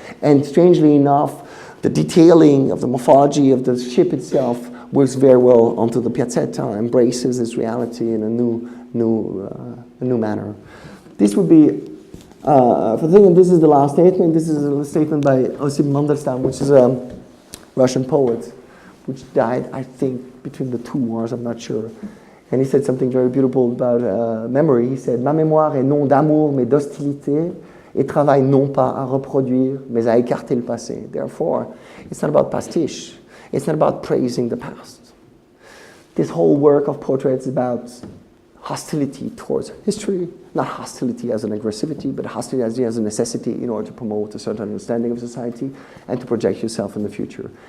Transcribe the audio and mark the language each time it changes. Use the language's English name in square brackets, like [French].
[English] And strangely enough, the detailing of the morphology of the ship itself works very well onto the Piazzetta, embraces this reality in a new manner. This would be, for the thing, and this is the last statement. This is a statement by Osip Mandelstam, which is a Russian poet, which died, I think, between the two wars, I'm not sure. And he said something very beautiful about memory. He said, [French] "Ma mémoire est non d'amour, mais d'hostilité, et travaille non pas à reproduire, mais à écarter le passé." [English] Therefore, it's not about pastiche. It's not about praising the past. This whole work of portraits is about hostility towards history, not hostility as an aggressivity, but hostility as a necessity in order to promote a certain understanding of society and to project yourself in the future.